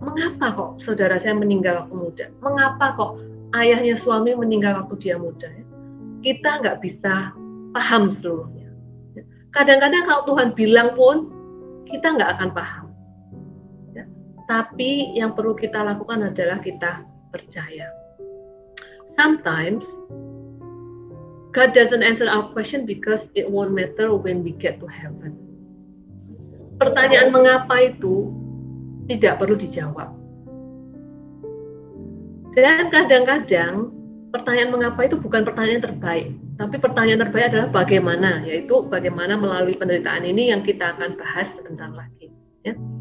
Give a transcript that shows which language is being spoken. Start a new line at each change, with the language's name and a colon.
Indonesian: Mengapa kok saudara saya meninggal waktu muda? Mengapa kok ayahnya suami meninggal waktu dia muda? Kita nggak bisa paham seluruhnya. Kadang-kadang kalau Tuhan bilang pun, kita nggak akan paham. Ya. Tapi yang perlu kita lakukan adalah kita percaya.
English: Sometimes, God doesn't answer our question because it won't matter when we get to heaven.
Indonesian: Pertanyaan mengapa itu tidak perlu dijawab. Dan kadang-kadang, pertanyaan mengapa itu bukan pertanyaan terbaik. Tapi pertanyaan terbaik adalah bagaimana, yaitu bagaimana melalui penderitaan ini yang kita akan bahas sebentar lagi. Ya.